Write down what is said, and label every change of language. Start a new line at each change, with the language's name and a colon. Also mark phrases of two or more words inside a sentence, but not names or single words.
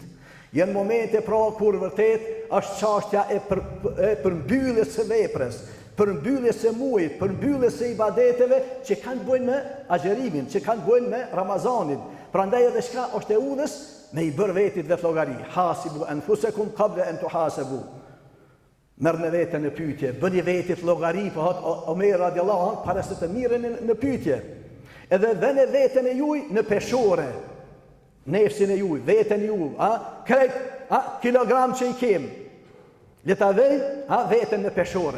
Albanian: Janë momente pra kur vërtet është çështja e përmbylljes së veprës, përmbylljes së muajit, përmbylljes së ibadeteve që kanë bëjnë me agjerimin, që kanë bëjnë me Ramazanin. Prandaj edhe çka është e udhës me i bërë vetit vetë llogari.
Arabic: حاسبوا أنفسكم قبل أن تحاسبوا.
Albanian: Merrni veten në pyetje, bëni vetit llogari, po thot Omer
Arabic: رضي الله عنه,
Albanian: para se të mirën në pyetje. Edhe vënë veten e juaj në peshore. Nefsin e juaj, veten e juaj, krejt, kilogram që i kem. Le ta vej, veten në peshore.